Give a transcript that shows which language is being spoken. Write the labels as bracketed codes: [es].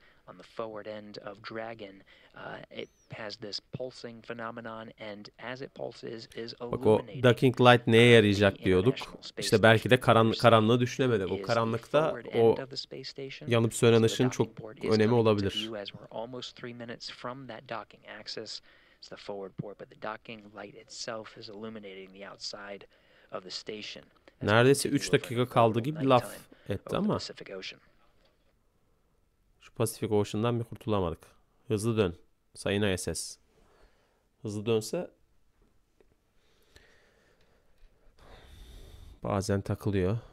[en] On the forward end of Dragon, it has this pulsing phenomenon, and as it pulses, is illuminating. [tr] Bak, o ducking light neye yarayacak diyorduk. İşte belki de karanlığı düşünemedik. O karanlıkta o yanıp sönen ışığın çok önemi olabilir. [en] The forward port, but the docking light itself is illuminating the outside of the station. [tr] Neredeyse 3 dakika kaldı gibi laf etti ama şu Pacific Ocean'dan bir kurtulamadık. Hızlı dön sayın ISS. Hızlı dönse bazen takılıyor.